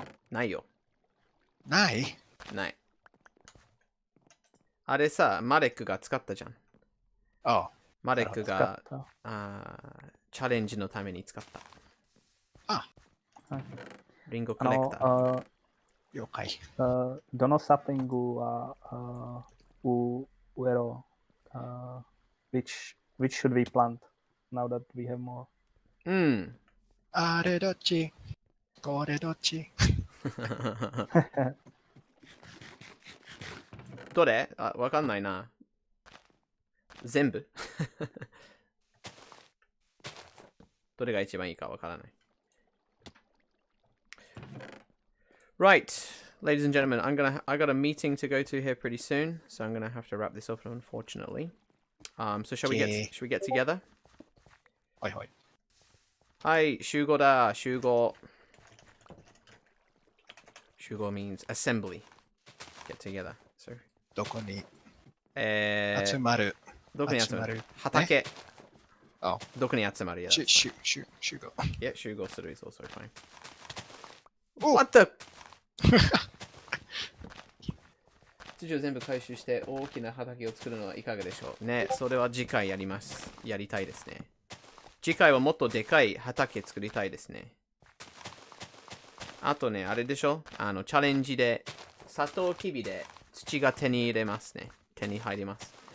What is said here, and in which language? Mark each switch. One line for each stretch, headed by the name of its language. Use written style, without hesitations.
Japanese: ないよ。ない。あれさ、マレックが使ったじゃん。マレックがチャレンジのために使った。リンゴコレクター。了解。どのサッピングは上の
English: which should we plant now that we have more?
Japanese: あれどっちこれどっちどれあ、わかんないな。全部どれが一番いいかわからない。
English: Right, ladies and gentlemen, I got a meeting to go to here pretty soon, so I'm gonna have to wrap this up, unfortunately. So shall we get together?
Japanese: はいはい。はい、集合だ、集合。
English: 集合 means assembly. Get together. So,
Japanese: どこに集集まるどこに集まる集まる畑。あどこに集まるや集合。
English: Yeah, 集合する is also fine.
Japanese: お
English: What the?
Japanese: 土を全部回収して大きな畑を作るのはいかがでしょうね。それは次回やります。やりたいですね。次回はもっとでかい畑作りたいですね。あとね、あれでしょチャレンジで、サトウキビで土が手に入れますね。手に入ります。